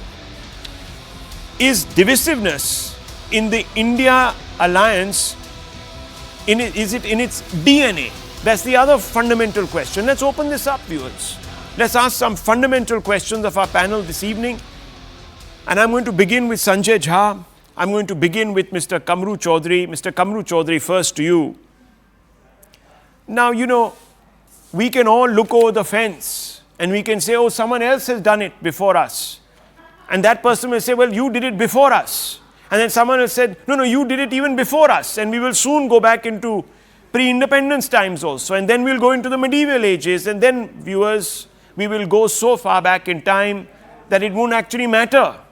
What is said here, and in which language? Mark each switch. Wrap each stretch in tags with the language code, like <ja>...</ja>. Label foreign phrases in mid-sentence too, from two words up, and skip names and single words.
<en>Is divisiveness in the India alliance, is it in its DNA? That's the other fundamental question. Let's open this up, viewers. Let's ask some fundamental questions of our panel this evening. And I'm going to begin with Sanjay Jha. I'm going to begin with Mr. Kamru Chaudhary. Mr. Kamru Chaudhary, first to you. Now, we can all look over the fence and we can say, oh, someone else has done it before us. And that person will say, well, you did it before us. And then someone has said, no, you did it even before us. And we will soon go back into pre-independence times also, and then we'll go into the medieval ages, and then, viewers, we will go so far back in time that it won't actually matter.</en>